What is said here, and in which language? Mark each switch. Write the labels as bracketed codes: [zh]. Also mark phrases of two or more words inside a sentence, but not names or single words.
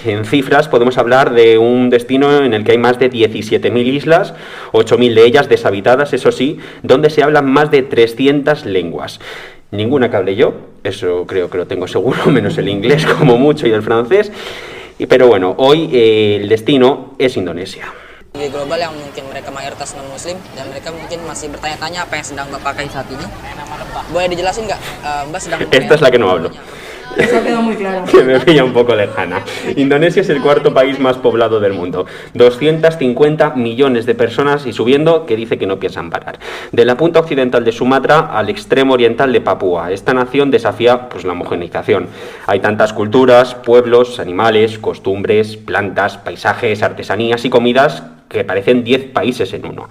[es] En cifras podemos hablar de un destino en el que hay más de 17.000 islas, 8.000 de ellas deshabitadas, eso sí, donde se hablan más de 300 lenguas. Ninguna que hable yo, eso creo que lo tengo seguro, menos el inglés como mucho y el francés. Pero bueno, hoy el destino es Indonesia. [id] Di global yang mungkin mereka mayoritas non-muslim dan mereka mungkin masih bertanya-tanya apa yang sedang Mbak pakai saat ini. Boleh dijelasin nggak? Mbak sedang [es] Esta es la que no hablo. Eso ha quedado muy claro. Que me pilla un poco lejana. Indonesia es el cuarto país más poblado del mundo. 250 millones de personas y subiendo, que dice que no piensan parar. De la punta occidental de Sumatra al extremo oriental de Papúa. Esta nación desafía pues la homogeneización. Hay tantas culturas, pueblos, animales, costumbres, plantas, paisajes, artesanías y comidas que parecen 10 países en uno.